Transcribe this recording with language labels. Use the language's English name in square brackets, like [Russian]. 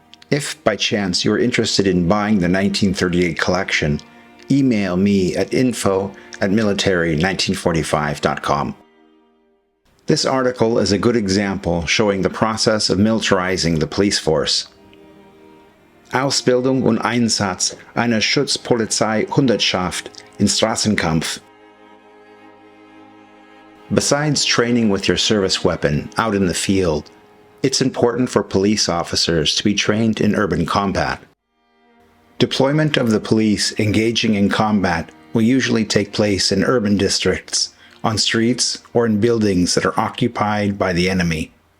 [English] If, by chance, you are interested in buying the 1938 collection, email me at info@military1945.com. This article is a good example showing the process of militarizing the police force. [German] Ausbildung und Einsatz einer Schutzpolizei-Hundertschaft in Straßenkampf. [English] Besides training with your service weapon out in the field, it's important for police officers to be trained in urban combat. Deployment of the police engaging in combat will usually take place in urban districts, on streets, or in buildings that are occupied by the enemy.